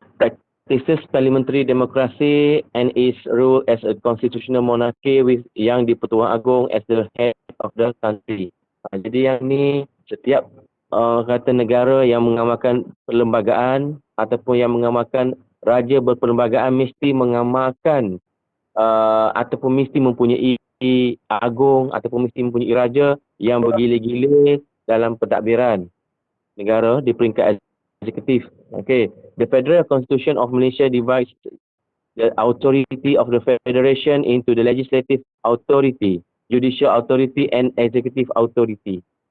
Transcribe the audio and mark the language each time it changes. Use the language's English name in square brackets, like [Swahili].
[English] Practices parliamentary democracy and its role as a constitutional monarchy with yang di-Pertuan Agong as the head of the country. [Malay] Jadi yang ni setiap kata negara yang mengamalkan perlembagaan ataupun yang mengamalkan raja berperlembagaan mesti mengamalkan ataupun mesti mempunyai agung ataupun mesti mempunyai raja yang bergila-gila dalam pentadbiran negara di peringkat eksekutif. [English] Okay. The Federal Constitution of Malaysia divides the authority of the Federation into the legislative authority, judicial authority and executive authority.